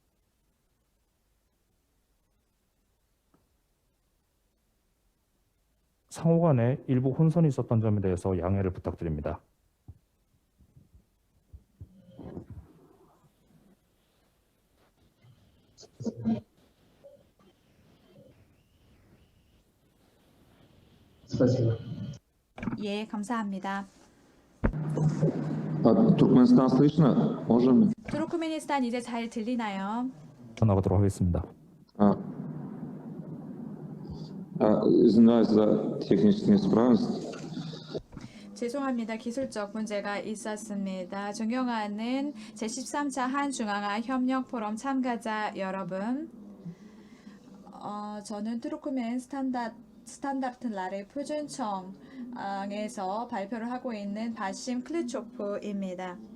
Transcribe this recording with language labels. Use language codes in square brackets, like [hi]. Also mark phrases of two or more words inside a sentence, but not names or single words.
[ko] 상호 간에 일부 혼선이 있었던 점에 대해서 양해를 부탁드립니다. [ru] Спасибо. [ko] 예, 감사합니다. [ru] Туркменистан слышно? Можем? [ko] 투르크메니스탄 이제 잘 들리나요? 나가도록 하겠습니다. [ru] Извиняюсь за технические неисправности. [ko] 죄송합니다. 기술적 문제가 있었습니다. 존경하는 제13차 한중앙아 협력 포럼 참가자 여러분, 저는 투르크멘 스탄다르트 나라의 표준청에서 발표를 하고 있는 바심 클리초프입니다.